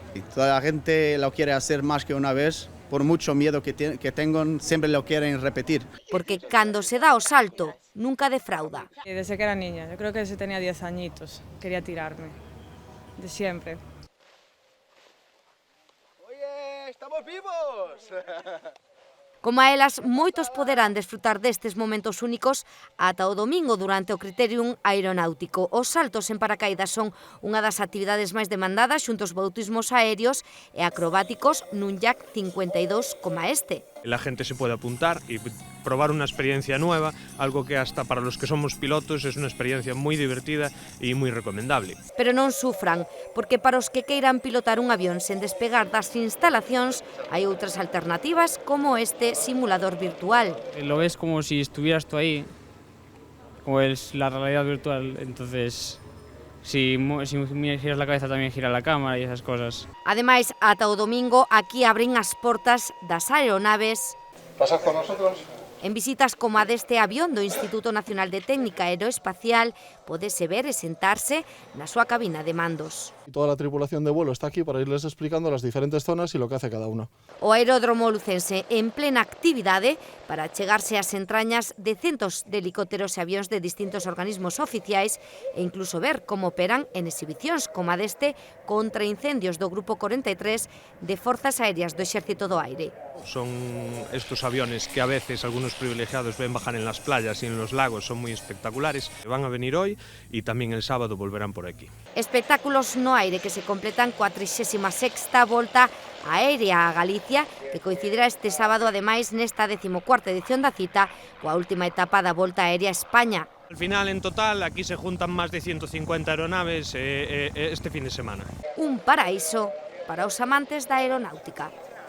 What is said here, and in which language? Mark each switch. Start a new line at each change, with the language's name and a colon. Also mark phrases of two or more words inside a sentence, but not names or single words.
Spanish: Y toda la gente lo quiere hacer más que una vez, por mucho miedo que tengan, siempre lo quieren repetir.
Galician: Porque cando se dá o salto, nunca defrauda.
Spanish: Desde que era niña, yo creo que desde tenía 10 añitos, quería tirarme, de siempre. ¡Estamos vivos!
Galician: Como a elas, moitos poderán desfrutar destes momentos únicos ata o domingo durante o Criterium Aeronáutico. Os saltos en paracaídas son unha das actividades máis demandadas xunto aos bautismos aéreos e acrobáticos nun Yak 52 como este.
Spanish: La gente se puede apuntar y probar una experiencia nueva, algo que hasta para los que somos pilotos es una experiencia muy divertida y muy recomendable.
Galician: Pero non sufran, porque para os que queiran pilotar un avión sen despegar das instalacións, hai outras alternativas como este simulador virtual.
Spanish: Lo ves como si estuvieras tú ahí, como es la realidad virtual, entonces si giras la cabeza también gira la cámara y esas cosas.
Galician: Ademais, ata o domingo aquí abren as portas das aeronaves.
Spanish: ¿Pasad con nosotros?
Galician: En visitas como a deste avión do Instituto Nacional de Técnica Aeroespacial, pódese ver e sentarse na súa cabina de mandos.
Spanish: Toda la tripulación de vuelo está aquí para irles explicando las diferentes zonas y lo que hace cada una.
Galician: O aeródromo lucense en plena actividade para chegarse ás entrañas de centos de helicópteros e avións de distintos organismos oficiais e incluso ver como operan en exhibicións como a deste contra incendios do Grupo 43 de Forzas Aéreas do Exército do Aire.
Spanish: Son estos aviones que a veces algunos privilegiados ven bajar en las playas y en los lagos, son muy espectaculares. Van a venir hoy y también el sábado volverán por aquí.
Galician: Espectáculos no aire que se completan coa 36ª Volta Aérea a Galicia, que coincidirá este sábado ademais nesta 14ª edición da cita coa última etapa da Volta Aérea a España.
Spanish: Al final, en total, aquí se juntan más de 150 aeronaves este fin de semana.
Galician: Un paraíso para os amantes da aeronáutica.